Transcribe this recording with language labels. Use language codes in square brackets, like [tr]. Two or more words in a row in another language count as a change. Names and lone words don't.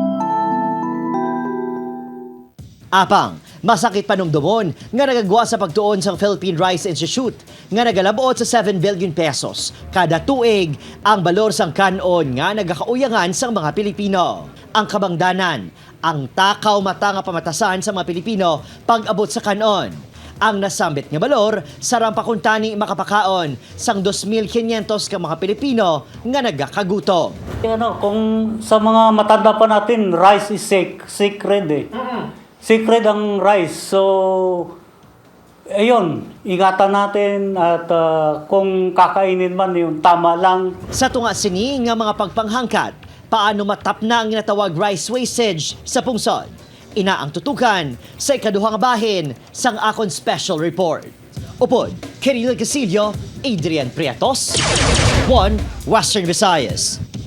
[hil] Apang, masakit panumdumon nga nagagwa sa pagtuon sa Philippine Rice Institute nga nagalabot sa 7 billion pesos kada tuig ang balor sang kanon nga nagakauyangan sang mga Pilipino. Ang kabangdanan, ang takaw mata nga pamatasan sa mga Pilipino pag-abot sa kanon. Ang nasambit nga balor sa rampakuntani makapakaon sang 2,500 ka mga Pilipino nga nagakagutom. [tl] Kung sa mga matanda pa natin, [en] rice is sacred [tl] eh. Secret ang rice. So, ayun, ingatan natin at kung kakainin man yun, tama lang. [hil] Sa tunga sini nga mga pagpanghangkat, paano matap na ang ginatawag [en] rice wastage [hil] sa pungsod? Ina ang tutukan sa ikaduhang bahin sang akon [en] special report. [hil] Upod, Kiril Casillo, Adrian Prietos, 1 Western Visayas.